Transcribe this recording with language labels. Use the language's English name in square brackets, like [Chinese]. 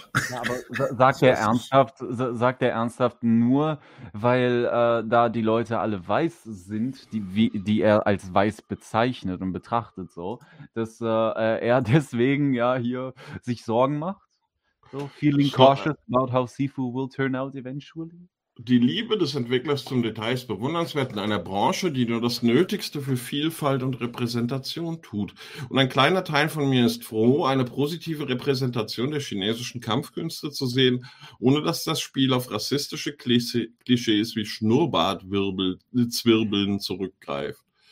[German] Ja, aber sagt er ernsthaft nur, weil da die Leute alle weiß sind, die er als weiß bezeichnet und betrachtet, so, dass er deswegen ja hier sich Sorgen macht? [English] So, feeling cautious about how Sifu will turn out eventually? [German] Die Liebe des Entwicklers zum Detail ist bewundernswert in einer Branche, die nur das Nötigste für Vielfalt und Repräsentation tut. Und ein kleiner Teil von mir ist froh, eine positive Repräsentation der chinesischen Kampfkünste zu sehen, ohne dass das Spiel auf rassistische Klischees wie Schnurrbartzwirbeln zurückgreift.